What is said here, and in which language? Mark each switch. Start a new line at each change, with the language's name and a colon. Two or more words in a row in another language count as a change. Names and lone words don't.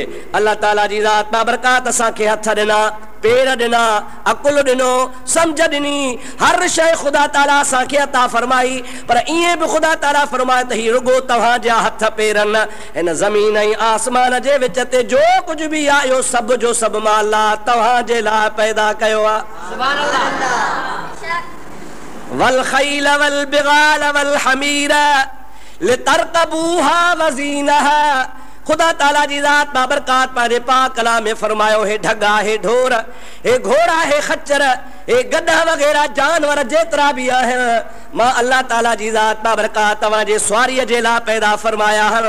Sindhi: अल्लाह ताला जी ज़ात बाबरकात असांखे हथ ॾिना पेर ॾिना अकुल ॾिनो सम्झ ॾिनी हर शइ ख़ुदा ताला असांखे अता फरमाई पर ईअं बि ख़ुदा ताला फरमाए त हीउ रुॻो तव्हांजा हथ पेरनि हिन ज़मीन ऐं आसमान जे विच ते जो कुझु बि आहे इहो सभु जो सभु मां अल्लाह तव्हांजे लाइ पैदा कयो आहे।
Arabic: سبحان الله. والخيل والبغال والحمير لتركبوها وزينة
Sindhi: ख़ुदा ताला जी ज़ात बाबरकात पंहिंजे पाक कलाम में फरमायो हे ढगा हे ढोर हे घोड़ा हे खच्चर हे गधा वग़ैरह जानवर जेतिरा बि आहिनि मां अल्लाह ताला जी ज़ात बाबरकात तव्हांजे सुवारीअ जे लाइ पैदा फरमाया आहिनि।